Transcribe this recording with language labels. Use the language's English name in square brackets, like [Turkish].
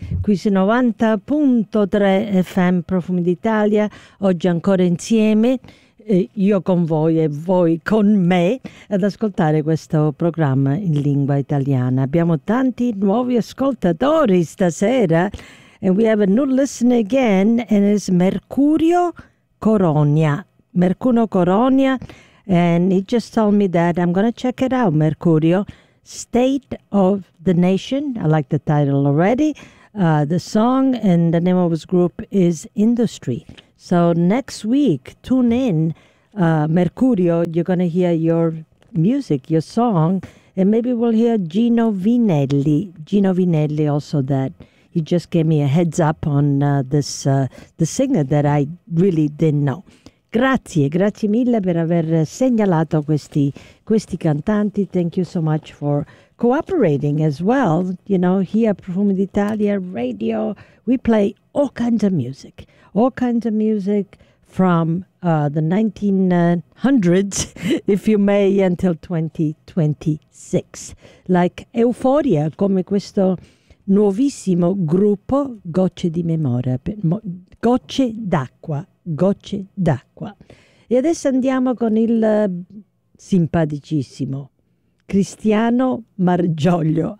[Italian] Qui su 90.3 FM Profumi d'Italia, oggi ancora insieme, io con voi e voi con me, ad ascoltare questo programma in lingua italiana. Abbiamo tanti nuovi ascoltatori stasera. [English] And we have a new listener again, and it's Mercurio Coronia. Mercurio Coronia. And he just told me that I'm going to check it out, Mercurio. State of the Nation. I like the title already. The song and the name of his group is Industry. So next week, tune in, Mercurio. You're going to hear your music, your song. And maybe we'll hear Gino Vinelli. Gino Vinelli also that. He just gave me a heads up on this the singer that I really didn't know. [Italian] Grazie, grazie mille per aver segnalato questi cantanti. [English] Thank you so much for cooperating as well. You know, here at Profumi d'Italia Radio, we play all kinds of music. All kinds of music from the 1900s, if you may, until 2026. [Italian] Like Euforia, come questo nuovissimo gruppo Gocce di Memoria. Gocce d'acqua. Gocce d'acqua. E adesso andiamo con il simpaticissimo Cristiano Margioglio.